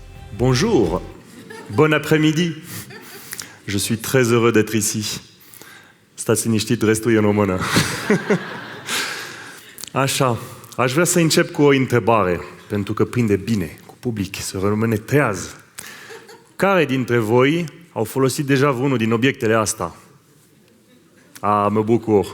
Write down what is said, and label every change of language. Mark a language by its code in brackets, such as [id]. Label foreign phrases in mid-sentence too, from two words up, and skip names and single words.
[fr] Bonjour, bon après-midi. Je suis très heureux d'être ici. [ro] Stați liniștit, restul e în română. Așa, aș vrea să încep cu o întrebare, pentru că prinde bine cu public, să rămâne treaz. Care dintre voi au folosit deja vreunul din obiectele astea? Mă bucur.